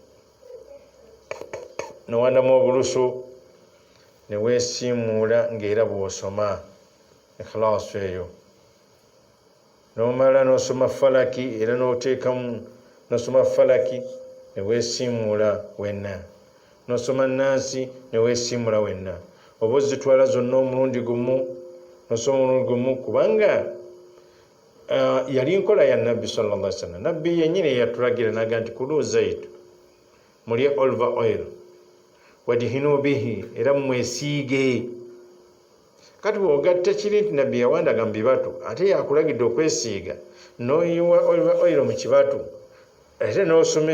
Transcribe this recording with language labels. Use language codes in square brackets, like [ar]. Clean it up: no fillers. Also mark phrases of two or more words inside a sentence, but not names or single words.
[lg] nowandamu obulusu neweesiimuula ng'era bw'osoma ikhlaasu eyo n'omala n'osoma falaki era n'oteekamu n'osoma falaki neweesiimuula wenna n'osoma nnansi neweesiimuula wenna oba ozitwala zonna omulundi gumu n'osoma omulundi gumu kubanga yali nkola ya nabbi [ar] صلى الله عليه وسلم [lg] nabbi yennyini yatulagira naga nti [ar] كلوا الزيت [lg] mulye olive oil [ar] وادهنوا به [lg] era mwesiige kati bw'ogatta kiri nti nabbi yawandaga mu bibatu ate yakulagidde okwesiiga n'oyiwa [en] olive oil [lg] mu kibatu ate n'osoma